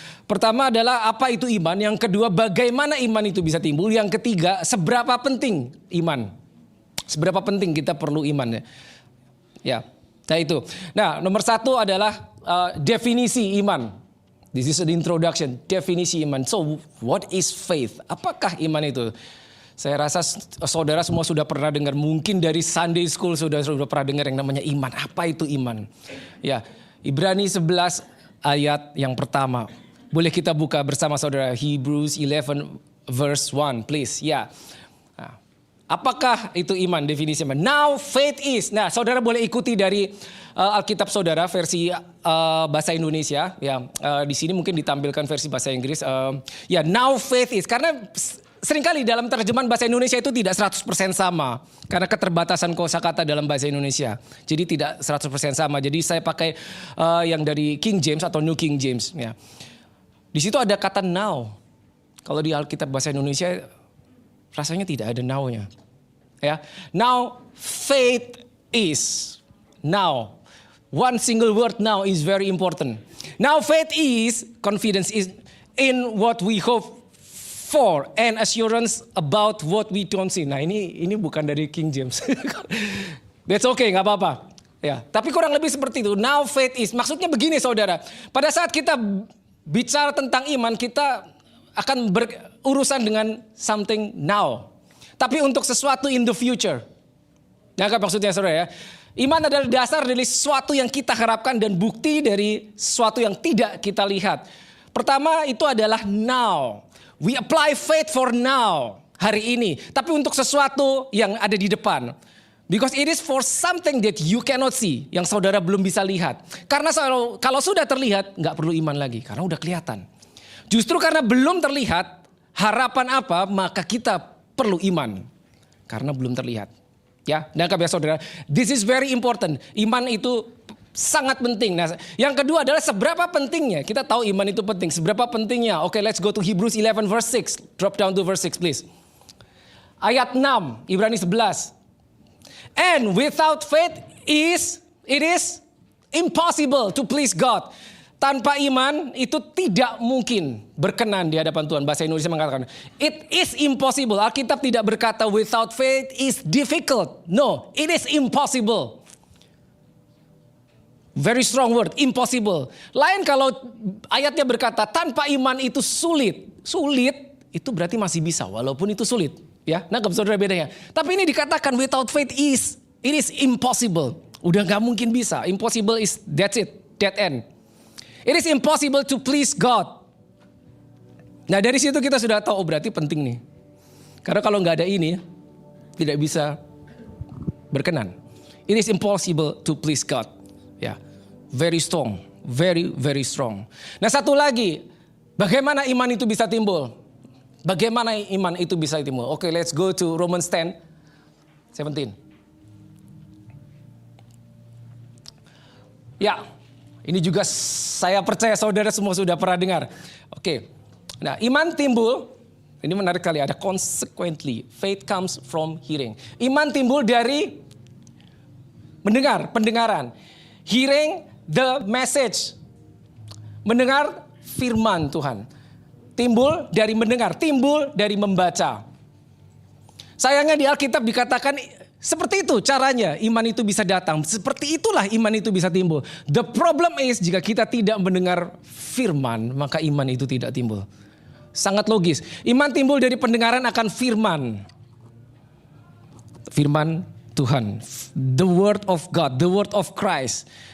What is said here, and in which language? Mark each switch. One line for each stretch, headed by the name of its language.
Indonesian: Pertama adalah apa itu iman, yang kedua bagaimana iman itu bisa timbul, yang ketiga seberapa penting iman, seberapa penting kita perlu iman. Ya, nah itu. Nah nomor 1 adalah definisi iman.
English: This is an introduction, definisi iman. So what is faith?
Indonesian: Apakah iman itu? Saya rasa saudara semua sudah pernah dengar, mungkin dari Sunday School sudah pernah dengar yang namanya iman. Apa itu iman? Ya, Ibrani 11 ayat yang pertama. Boleh kita buka bersama saudara,
English: Hebrews 11 verse 1 please.
Indonesian: Ya. Nah, apakah itu iman, definisi iman?
English: Now faith is.
Indonesian: Nah, saudara boleh ikuti dari Alkitab saudara versi bahasa Indonesia. Ya, di sini mungkin ditampilkan versi bahasa Inggris. Ya,
English: now faith is,
Indonesian: karena seringkali dalam terjemahan bahasa Indonesia itu tidak 100% sama. Karena keterbatasan kosakata dalam bahasa Indonesia. Jadi tidak 100% sama. Jadi saya pakai yang dari King James atau New King James. Ya. Di situ ada kata now. Kalau di Alkitab bahasa Indonesia rasanya tidak ada now-nya.
English: Ya. Now faith is. Now. One single word now is very important. Now faith is, confidence is in what we hope for and assurance about what we don't see.
Indonesian: Nah ini bukan dari King James.
English: That's okay,
Indonesian: nggak apa-apa. Ya, tapi kurang lebih seperti itu.
English: Now faith is,
Indonesian: maksudnya begini saudara. Pada saat kita bicara tentang iman, kita akan berurusan dengan
English: something now.
Indonesian: Tapi untuk sesuatu
English: in the future.
Indonesian: Nah, apa maksudnya saudara ya? Iman adalah dasar dari sesuatu yang kita harapkan dan bukti dari sesuatu yang tidak kita lihat. Pertama itu adalah
English: now. We apply faith for now,
Indonesian: hari ini. Tapi untuk sesuatu yang ada di depan.
English: Because it is for something that you cannot see,
Indonesian: yang saudara belum bisa lihat. Karena kalau sudah terlihat, nggak perlu iman lagi, karena udah kelihatan. Justru karena belum terlihat, harapan apa, maka kita perlu iman. Karena belum terlihat. Ya, dan ya saudara,
English: this is very important.
Indonesian: Iman itu sangat penting. Nah, yang kedua adalah seberapa pentingnya. Kita tahu iman itu penting. Seberapa pentingnya?
English: Oke, let's go to Hebrews 11 verse 6. Drop down to verse 6 please.
Indonesian: Ayat 6, Ibrani 11.
English: And without faith it is impossible to please God.
Indonesian: Tanpa iman itu tidak mungkin berkenan di hadapan Tuhan. Bahasa Indonesia mengatakan,
English: it is impossible.
Indonesian: Alkitab tidak berkata
English: without faith is difficult. No, it is impossible. Very strong word, impossible.
Indonesian: Lain kalau ayatnya berkata tanpa iman itu sulit. Sulit itu berarti masih bisa walaupun itu sulit. Ya, nangkep saudara bedanya. Tapi ini dikatakan
English: without faith it is impossible.
Indonesian: Udah gak mungkin bisa.
English: Impossible is that's it, dead end. It is impossible to please God.
Indonesian: Nah dari situ kita sudah tahu, berarti penting nih. Karena kalau nggak ada ini, tidak bisa berkenan.
English: It is impossible to please God. Ya, very strong, very very strong.
Indonesian: Nah satu lagi, bagaimana iman itu bisa timbul? Bagaimana iman itu bisa timbul? Oke,
English: let's go to Romans 10:17.
Indonesian: Ya. Ini juga saya percaya saudara semua sudah pernah dengar. Oke. Nah, iman timbul, ini menarik kali, ada consequently.
English: Faith comes from hearing.
Indonesian: Iman timbul dari mendengar, pendengaran.
English: Hearing the message.
Indonesian: Mendengar firman Tuhan. Timbul dari mendengar, timbul dari membaca. Sayangnya di Alkitab dikatakan seperti itu caranya iman itu bisa datang. Seperti itulah iman itu bisa timbul.
English: The problem is
Indonesian: jika kita tidak mendengar firman, maka iman itu tidak timbul. Sangat logis. Iman timbul dari pendengaran akan firman. Firman Tuhan.
English: The word of God, the word of Christ.